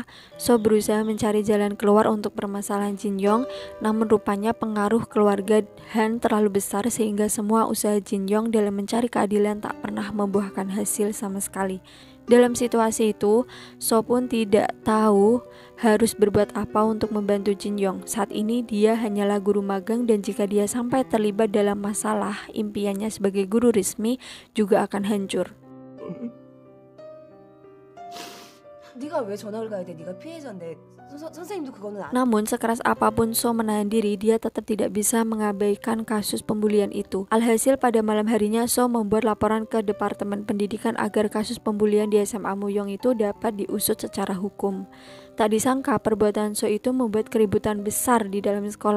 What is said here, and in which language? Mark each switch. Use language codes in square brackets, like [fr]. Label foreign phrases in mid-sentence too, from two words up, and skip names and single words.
[id] So berusaha mencari jalan keluar untuk permasalahan Jin Yong, namun rupanya pengaruh keluarga Han terlalu besar sehingga semua usaha Jin Yong dalam mencari keadilan tak pernah membuahkan hasil sama sekali. Dalam situasi itu, So pun tidak tahu harus berbuat apa untuk membantu Jin Yong. Saat ini dia hanyalah guru magang dan jika dia sampai terlibat dalam masalah, impiannya sebagai guru resmi juga akan hancur. [ko] 네가 왜 전학을 가야 돼? 네가 피해자인데 선생님도 그거는 [id] Namun sekeras apapun So menahan diri, dia tetap tidak bisa mengabaikan kasus pembulian itu. Alhasil pada malam harinya So membuat laporan ke Departemen Pendidikan agar kasus pembulian di SMA Muyong itu dapat diusut secara hukum. Tak disangka perbuatan So itu membuat keributan besar di dalam sekolah.